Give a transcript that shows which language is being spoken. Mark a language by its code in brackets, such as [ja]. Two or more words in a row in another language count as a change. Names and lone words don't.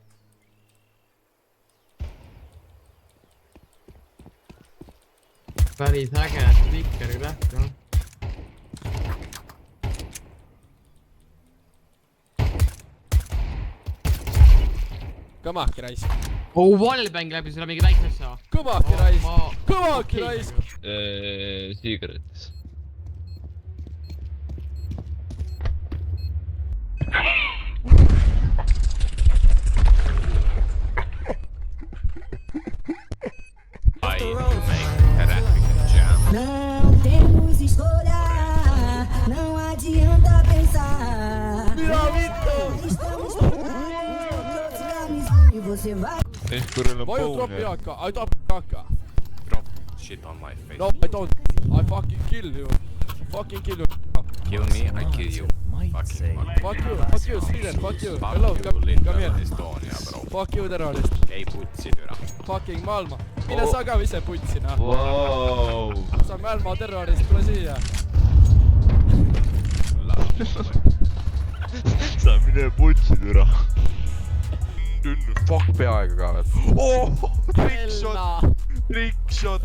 [et] Päris äge stikkeri lähk, jah. Kõmaki raisk. Oh, wallbang läbi selle mingi väikse asja. Kõmaki raisk. Kõmaki raisk. Sigaretis. [pt] Não temos escolha, não adianta pensar. Estamos e você vai. [en] Why drop Yaka? I drop Yaka. Drop shit on my face. No, I don't. I fucking kill you. Fucking kill you. Kill me, I kill you. Fuck you, Sweden, fuck you. Hello, come here. Estonia, bro. Fuck you, terrorist. [et] Ei putsi türa. Fucking maailma. Mine sa ka ise putsi, noh. Wow. Sa maailma terrorist, tule siia. Sa mine putsi türa. Fuck peaaegu ka veel. Trickshot.